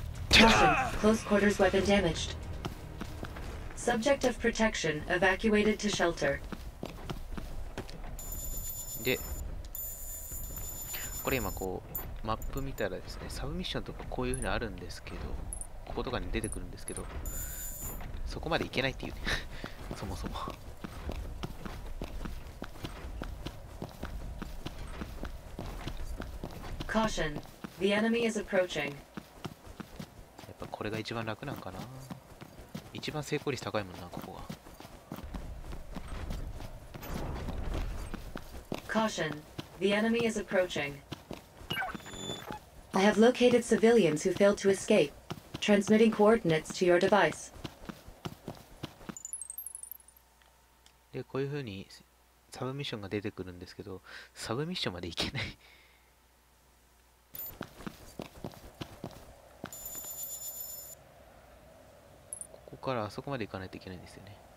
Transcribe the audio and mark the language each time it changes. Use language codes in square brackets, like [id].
[en] Close quarters weapon damaged. Subject of protection evacuated to shelter. [ja] で、これ今こうマップ見たらですね、サブミッションとかこういう風にあるんですけど、こことかに出てくるんですけど、そこまでいけないっていうね。そもそも。 [en] Caution, the enemy is approaching. [ja] やっぱこれが一番楽なんかな。一番成功率高いもんな、ここが。 [en] Caution, the enemy is approaching. I have located civilians who failed to escape. Transmitting coordinates to your device. [ja] で、こういう風にサブミッションが出てくるんですけど、サブミッションまでいけない。ここからあそこまで行かないといけないんですよね。